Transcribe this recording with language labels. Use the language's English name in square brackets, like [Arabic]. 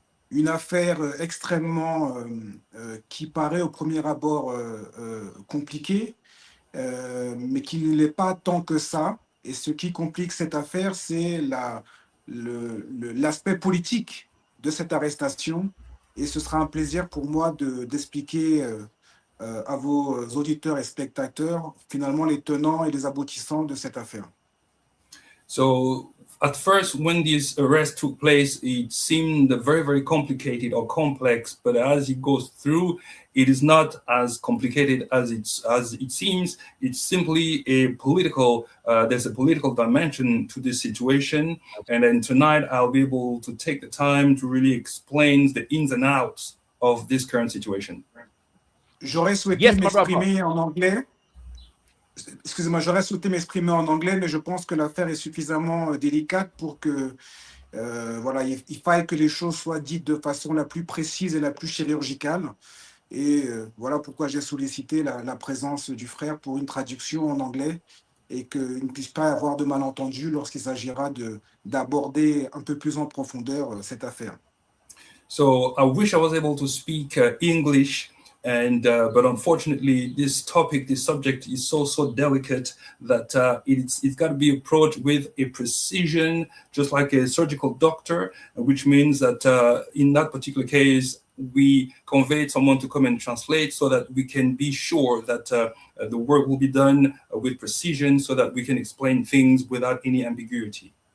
[French] Une affaire extrêmement qui paraît au premier abord compliquée, mais qui ne l'est pas tant que ça. Et ce qui complique cette affaire, c'est l'aspect politique de cette arrestation. Et ce sera un plaisir pour moi d'expliquer à vos auditeurs et spectateurs finalement les tenants et les aboutissants de cette affaire. [English] So at first, when this arrest took place, it seemed very, very complicated or complex. But as it goes through, it is not as complicated as it seems. It's simply a political. There's a political dimension to this situation. And then tonight, I'll be able to take the time to really explain the ins and outs of this current situation. [French] J'aurais souhaité m'exprimer en anglais. Excusez-moi, j'aurais souhaité m'exprimer en anglais, mais je pense que l'affaire est suffisamment délicate pour que, voilà, il faille que les choses soient dites de façon la plus précise et la plus chirurgicale. Et voilà pourquoi j'ai sollicité la présence du frère pour une traduction en anglais et qu'il ne puisse pas y avoir de malentendus lorsqu'il s'agira d'aborder un peu plus en profondeur cette affaire. [English] So I wish I was able to speak English. And but unfortunately, this subject is so delicate that it's got to be approached with a precision, just like a surgical doctor, which means that in that particular case, we conveyed someone to come and translate so that we can be sure that the work will be done with precision so that we can explain things without any ambiguity.